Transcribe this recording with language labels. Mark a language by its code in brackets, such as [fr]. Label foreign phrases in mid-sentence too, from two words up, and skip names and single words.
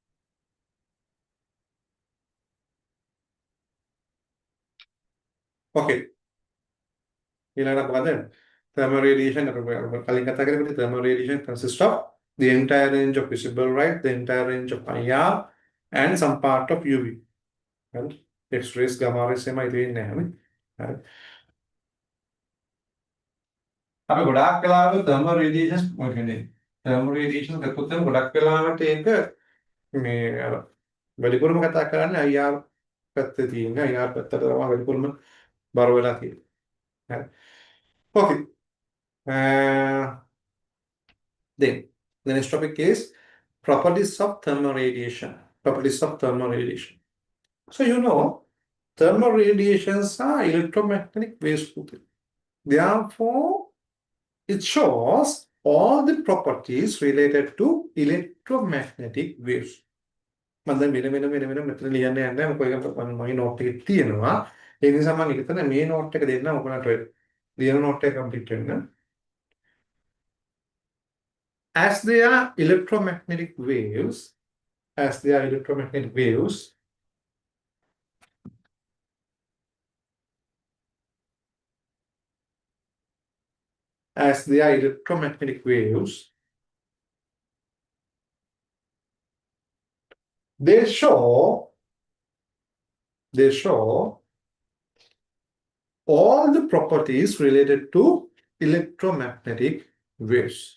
[en] Okay. Thermal radiation, thermal radiation consists of the entire range of visible light, the entire range of IR, and some part of UV. And X-rays, gamma rays, same idea. [si] අපි ගොඩාක් වෙලාවට [en] thermal radiation [si] කියන්නේ [en] thermal radiation [si] ගත්තොත් නම් ගොඩක් වෙලාවට ඒක මේ අර වැඩිපුරම කතා කරන්නේ IR පැත්තේ තියෙන IR පැත්තට තමයි වැඩිපුරම බර වෙලා තියෙන්නේ. හරි. [en] Okay. Then the next topic is properties of thermal radiation. Properties of thermal radiation. So thermal radiations are electromagnetic waves. Therefore, it shows all the properties related to electromagnetic waves. [si] මම දැන් මෙතන ලියන්න යන්නේ මොකද මගේ නෝට් එකේ තියෙනවා. ඒ නිසා මම හිතන මේ නෝට් එක දෙන්න ඔයගොල්ලන්ට ලියන නෝට් එක කම්ප්ලීට් වෙන්න. [en] As they are electromagnetic waves, as they are electromagnetic waves, as they are electromagnetic waves, they show all the properties related to electromagnetic waves.